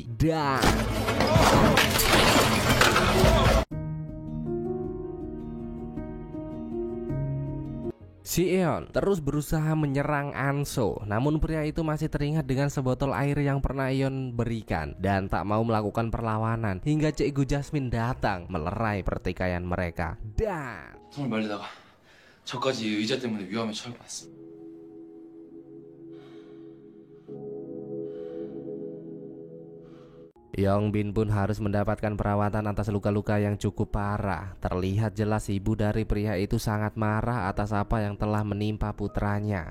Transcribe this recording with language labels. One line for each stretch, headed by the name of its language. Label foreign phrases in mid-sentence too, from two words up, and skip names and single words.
Indonesian: Dan si Eon terus berusaha menyerang Anso. Namun pria itu masih teringat dengan sebotol air yang pernah Eon berikan dan tak mau melakukan perlawanan. Hingga Cikgu Jasmine datang melerai pertikaian mereka. Dan
Korean: 손을 말리다가 저까지 의자 때문에 위험에 처할 뻔했어.
Indonesian: Yongbin pun harus mendapatkan perawatan atas luka-luka yang cukup parah. Terlihat jelas ibu dari pria itu sangat marah atas apa yang telah menimpa putranya.